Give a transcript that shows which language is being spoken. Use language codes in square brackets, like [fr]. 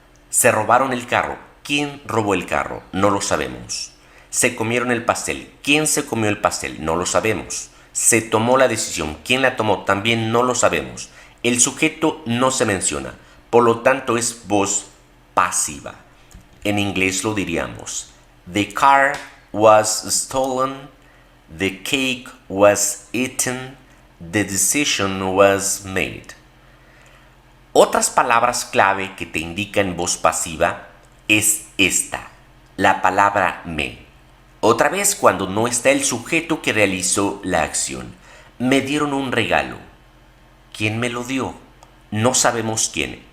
[es] Se robaron el carro. ¿Quién robó el carro? No lo sabemos. Se comieron el pastel. ¿Quién se comió el pastel? No lo sabemos. Se tomó la decisión. ¿Quién la tomó? También no lo sabemos. El sujeto no se menciona. Por lo tanto, es voz pasiva. En inglés lo diríamos: [en] The car was stolen, the cake was eaten, the decision was made. [es] Otras palabras clave que te indican voz pasiva es esta, la palabra me. Otra vez cuando no está el sujeto que realizó la acción. Me dieron un regalo. ¿Quién me lo dio? No sabemos quién.